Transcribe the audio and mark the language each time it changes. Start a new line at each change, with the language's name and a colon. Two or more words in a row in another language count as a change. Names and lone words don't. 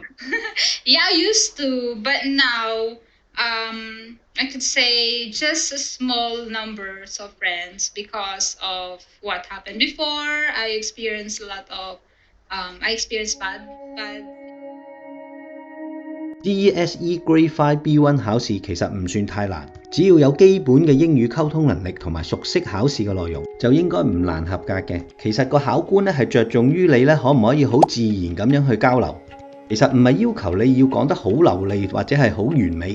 English: Yeah, I used to, but now I could say just a small numbers of friends because of what happened before. I experienced bad.
Cantonese: DESE Grade 5 B1 考試其實唔算太難，只要有基本嘅英語溝通能力同埋熟悉考試嘅內容，就應該唔難合格嘅。其實個考官咧係着重於你咧可唔可以好自然咁樣去交流，其實唔係要求你要講得好流利或者係好完美。